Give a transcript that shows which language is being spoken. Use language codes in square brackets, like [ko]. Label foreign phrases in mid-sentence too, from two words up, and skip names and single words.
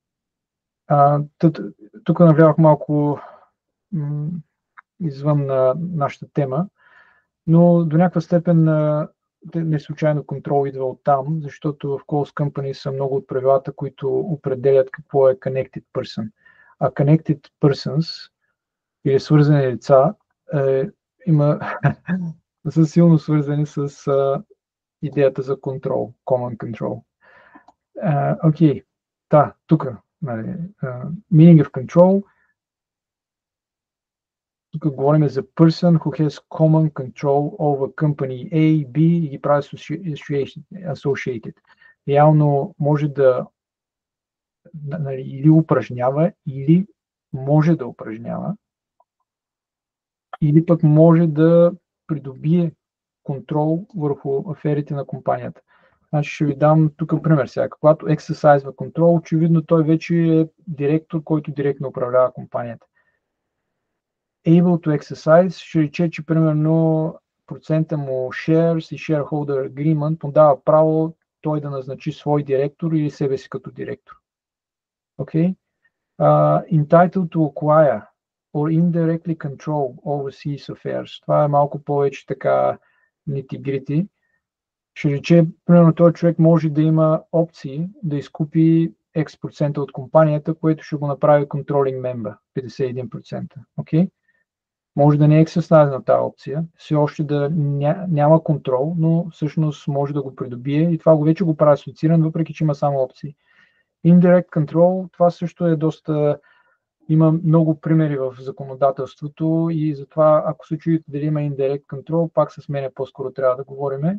[bg] Тук навлязох малко извън нашата тема, но до някаква степен не случайно контрол идва от там, защото в [en] Close Company [bg] са много от правилата, които определят какво е [en] Connected Person. [bg] А [en] Connected Persons [bg] или свързани лица са силно свързани с идеята за контрол, [en] Common Control. [bg] Окей, тук, [en] meaning of control. [bg] Тук говорим за [en] person who has common control over company A, [bg] B и ги прави associated. Реално може да или упражнява, или може да упражнява, или пък може да придобие контрол върху аферите на компанията. Значи ще ви дам тук пример сега. Когато exercise контрол, очевидно той вече е директор, който директно управлява компанията. [en] Able to exercise [bg] ще рече, че примерно процента му shares и [en] shareholder agreement [bg] му дава право той да назначи свой директор или себе си като директор. [en] Okay? Entitled to acquire or indirectly control overseas affairs. [bg] Това е малко повече така nitty-gritty. Ще рече, примерно този човек може да има опции да изкупи X% от компанията, което ще го направи [en] controlling member, [bg] 51%. [en] Okay? [bg] Може да не е exercise на тази опция, все още да няма контрол, но всъщност може да го придобие и това вече го прави асоцииран, въпреки че има само опции. [en] Indirect control, [bg] това също е доста... Има много примери в законодателството и затова, ако се чуете дали има [en] indirect control, [bg] пак с мене по-скоро трябва да говорим.